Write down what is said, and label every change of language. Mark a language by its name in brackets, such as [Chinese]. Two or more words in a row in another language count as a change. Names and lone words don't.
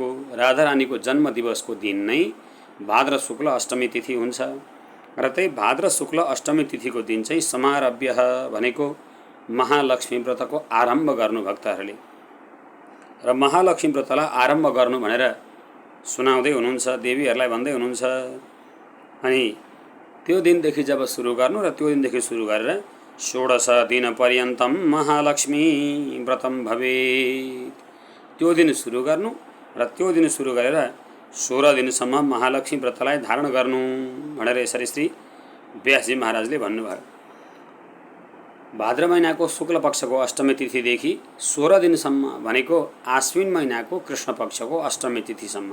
[Nepali] राधा रानीको जन्म दिवसको दिन नै भाद्र शुक्ल अष्टमी तिथि हुन्छ र त्यही भाद्र शुक्ल अष्टमी तिथिको दिन चाहिँ समारभ्य भनेको महालक्ष्मी व्रतको आरम्भ गर्नु भक्तहरूले। र महालक्ष्मी व्रतलाई आरम्भ गर्नु भनेर सुनाउँदै हुनुहुन्छ, देवीहरूलाई भन्दै हुनुहुन्छ। अनि त्यो दिनदेखि जब सुरु गर्नु र त्यो दिनदेखि सुरु गरेर 16 दिन [Sanskrit] पर्यन्तम महालक्ष्मी व्रतम भवेत्, [Nepali] त्यो दिन सुरु गर्नु र त्यो दिन सुरु गरेर 16 दिनसम्म महालक्ष्मी व्रतलाई धारण गर्नु भनेर यसरी श्री व्यासजी महाराजले भन्नुभयो। भाद्र महिनाको शुक्ल पक्षको अष्टमी तिथिदेखि 16 दिनसम्म भनेको आश्विन महिनाको कृष्ण पक्षको अष्टमी तिथिसम्म।